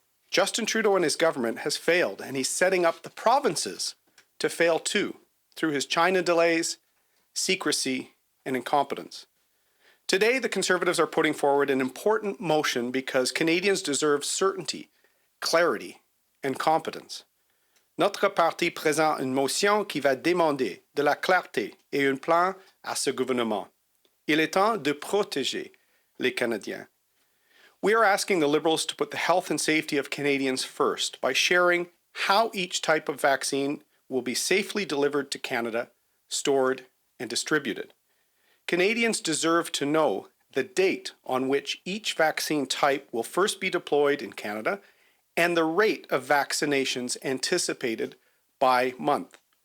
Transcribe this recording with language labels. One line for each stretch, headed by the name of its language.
English: Justin Trudeau and his government has failed, and he's setting up the provinces to fail too, through his China delays, secrecy, and incompetence. Today, the Conservatives are putting forward an important motion because Canadians deserve certainty, clarity, and competence.
French: Notre parti présente une motion qui va demander de la clarté et un plan à ce gouvernement. Il est temps de protéger les Canadiens.
English: We are asking the Liberals to put the health and safety of Canadians first by sharing how each type of vaccine will be safely delivered to Canada, stored, and distributed. Canadians deserve to know the date on which each vaccine type will first be deployed in Canada and the rate of vaccinations anticipated by month.